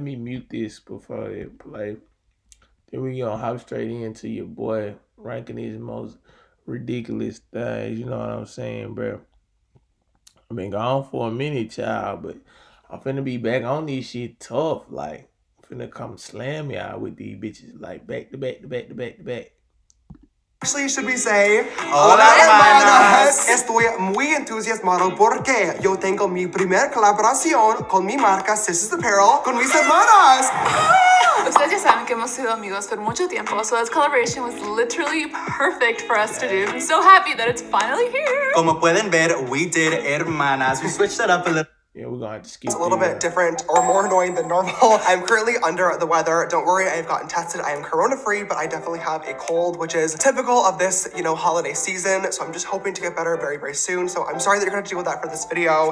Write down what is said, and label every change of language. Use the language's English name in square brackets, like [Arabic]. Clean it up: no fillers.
[English] Let me mute this before it play. Then we gonna hop straight into your boy ranking his most ridiculous things. You know what I'm saying, bro? I've been gone for a minute, child, but I'm finna be back on this shit tough. Like, I'm finna come slam y'all with these bitches, like back to back to back to back to back. Actually, should we say, [Spanish] hola hermanas, estoy muy entusiasmado porque yo tengo mi primer colaboración con mi marca Sisters Apparel con mis hermanas. Ustedes ya saben que hemos sido amigos por mucho tiempo, [English] so this collaboration was literally perfect for us to do. I'm so happy that it's finally here. [Spanish] Como pueden ver, [English] we did [Spanish] hermanas. [English] We switched it up a little. Yeah, we're gonna have to skip It's a little bit different or more annoying than normal. I'm currently under the weather. Don't worry, I've gotten tested. I am corona-free, but I definitely have a cold, which is typical of this, holiday season. So I'm just hoping to get better very, very soon. So I'm sorry that you're gonna have to deal with that for this video.